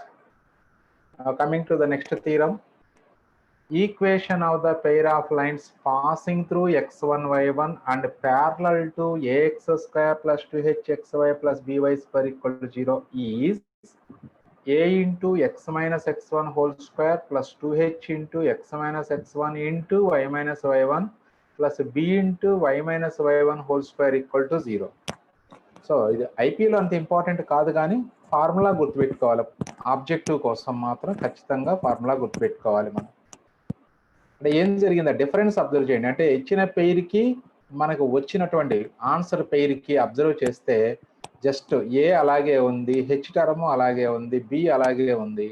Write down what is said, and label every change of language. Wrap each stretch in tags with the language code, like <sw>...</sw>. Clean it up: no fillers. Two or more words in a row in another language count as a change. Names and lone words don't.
<en>Now coming to the next theorem, equation of the pair of lines passing through x1, y1 and parallel to ax square plus 2hxy plus by square equal to 0 is a into x minus x1 whole square plus 2h into x minus x1 into y minus y1 plus b into y minus y1 whole square equal to 0.</en> <te>సో ఇది ఐపీలో అంత ఇంపార్టెంట్ కాదు, కానీ ఫార్ములా గుర్తుపెట్టుకోవాలి. ఆబ్జెక్టివ్ కోసం మాత్రం ఖచ్చితంగా ఫార్ములా గుర్తుపెట్టుకోవాలి. మనం అంటే ఏం జరిగిందా</te> <en>difference observe</en> <te>చేయండి. అంటే ఇచ్చిన పెయిర్కి మనకు వచ్చినటువంటి ఆన్సర్ పెయిర్కి అబ్జర్వ్ చేస్తే జస్ట్ ఏ అలాగే ఉంది,</te> <en>h term</en> <te>అలాగే ఉంది, బి అలాగే ఉంది.</te>